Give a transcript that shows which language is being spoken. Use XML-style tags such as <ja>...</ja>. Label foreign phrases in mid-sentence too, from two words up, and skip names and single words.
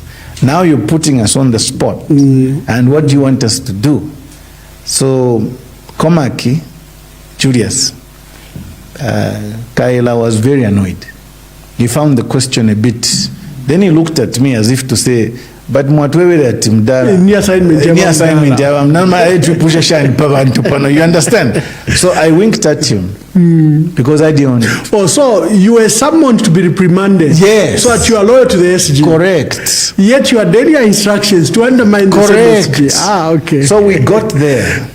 <en>Now you're putting us on the spot. And what do you want us to do? So, Komaki, Julius, Kaila was very annoyed. He found the question a bit, then he looked at me as if to say, "But</en> <bem>mwatwewele ati mdala ni assignment</bem> <en>ya you understand?" So I winked at him because I didn't. Oh, so you were summoned to be reprimanded. Yes. So that you are loyal to the SG. Correct. Yet your daily instructions to undermine the SG. Ah, okay. So we got there.</en>